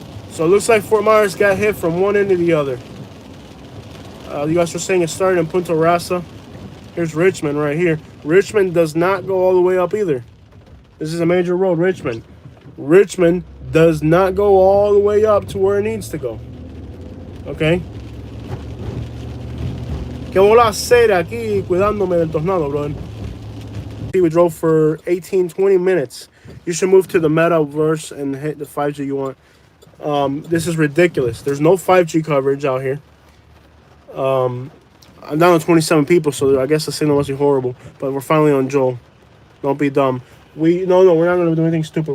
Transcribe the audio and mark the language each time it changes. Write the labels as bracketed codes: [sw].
[en] So it looks like Fort Myers got hit from one end to the other. You guys are saying it started in Punta Rasa. Here's Richmond right here. Richmond does not go all the way up either. This is a major road, Richmond. Richmond does not go all the way up to where it needs to go. Okay? [es] ¿Qué voy a hacer aquí cuidándome del tornado, bro? [en] We drove for 18, 20 minutes. You should move to the metaverse and hit the 5G you want. This is ridiculous. There's no 5G coverage out here. I'm down to 27 people, so I guess the signal must be horrible. But we're finally on Joel. Don't be dumb. We're not going to do anything stupid.